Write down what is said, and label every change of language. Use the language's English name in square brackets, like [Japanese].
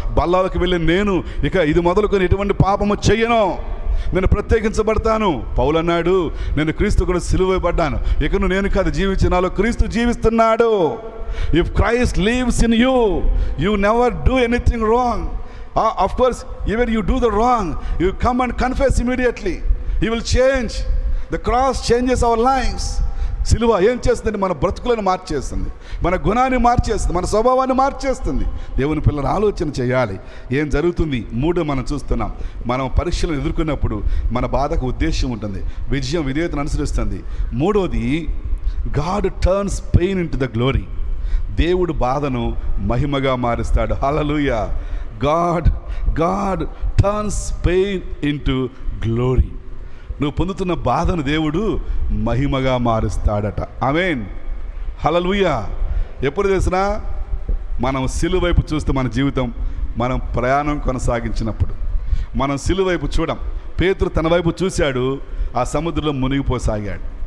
[Telugu] బల్లాలకు వెళ్ళి నేను ఇక ఇది మొదలుకొని ఎటువంటి పాపము చెయ్యను, నేను ప్రత్యేకించబడతాను. పౌలు అన్నాడు, నేను క్రీస్తు కూడా సిలువబడ్డాను, ఇకను నేను కాదు జీవించి నాలో క్రీస్తు జీవిస్తున్నాడు. [English] If Christ lives in you, you never do anything wrong. Of course, even you do the wrong, you come and confess immediately. He will change. The cross changes our lives. [Telugu] సిలువ ఏం చేస్తుందంటే మన బ్రతుకులను మార్చేస్తుంది, మన గుణాన్ని మార్చేస్తుంది, మన స్వభావాన్ని మార్చేస్తుంది. దేవుని పిల్లలు ఆలోచన చేయాలి ఏం జరుగుతుంది. 3 మనం చూస్తున్నాం, మనం పరీక్షలను ఎదుర్కొన్నప్పుడు మన బాధకు ఉద్దేశం ఉంటుంది, విజయం విధేయతను అనుసరిస్తుంది. [English] 3వది, God turns pain into the glory. [Telugu] దేవుడు బాధను మహిమగా మారుస్తాడు. హల్లెలూయా. [English] God turns pain into glory. [Telugu] నువ్వు పొందుతున్న బాధను దేవుడు మహిమగా మారుస్తాడట. ఆమేన్. హల్లెలూయా. ఎప్పుడు తెలిసినా మనం సిలువ వైపు చూస్తే మన జీవితం, మనం ప్రయాణం కొనసాగించినప్పుడు మనం సిలువ వైపు చూడం. పేతురు తన వైపు చూశాడు, ఆ సముద్రంలో మునిగిపోసాగాడు.